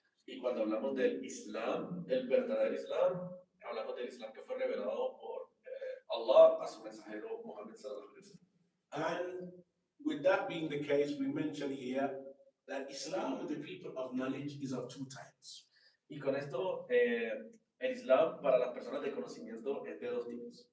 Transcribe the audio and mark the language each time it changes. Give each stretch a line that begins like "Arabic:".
Spanish: Y cuando hablamos del Islam, el verdadero Islam, hablamos del Islam que fue revelado por Allah a su mensajero Muhammad sallallahu alaihi wasallam.
English: And with that being the case, we mention here that Islam with the people of knowledge is of two types.
Spanish: Y con esto, el Islam para las personas de conocimiento es de dos tipos.